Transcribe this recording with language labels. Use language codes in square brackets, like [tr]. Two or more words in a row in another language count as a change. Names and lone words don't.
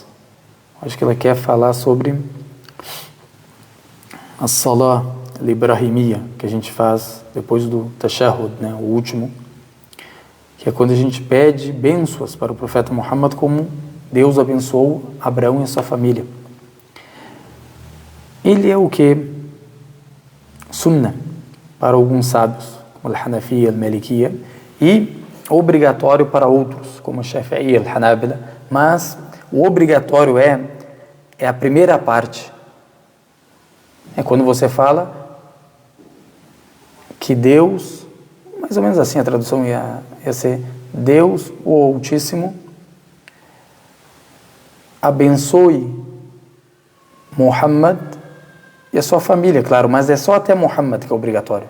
[pt] Acho que ela quer falar sobre a Salah al-Ibrahimiyya, que a gente faz depois do Tashahhud, né, o último, que é quando a gente pede bênçãos para o profeta Muhammad, como Deus abençoou Abraão e a sua família. Ele é o que? Sunnah, para alguns sábios, como al-Hanafiya, al-Malikiyya, e obrigatório para outros, como al-Shafi'i, al-Hanabila, mas o obrigatório é a primeira parte. É quando você fala que Deus, mais ou menos assim a tradução ia ser, Deus, o Altíssimo, abençoe Muhammad e a sua família, claro, mas é só até Muhammad que é obrigatório.